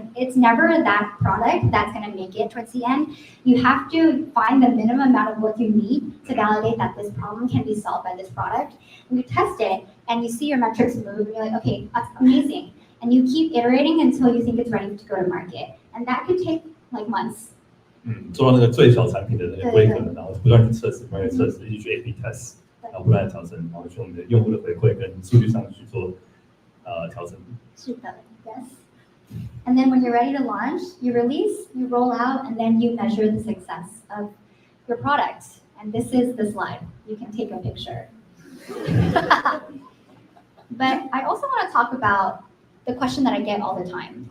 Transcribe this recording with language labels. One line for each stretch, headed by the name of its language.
English: Like, it's never that product that's going to make it towards the end. You have to find the minimum amount of work you need to validate that this problem can be solved by this product. And you test it and you see your metrics move and you're like, okay, that's amazing. And you keep iterating until you think it's ready to go to market. And that could take like months.
Chinese: 做到那个最小产品的那个规格，然后不断的测试，一直去 A/B test， 然后不断的调整，然后去我们的用户的回馈跟数据上去做调整。是的 yes.
English: And then when you're ready to launch, you release, you roll out, and then you measure the success of your product. And this is the slide. You can take a picture. But I also want to talk about the question that I get all the time.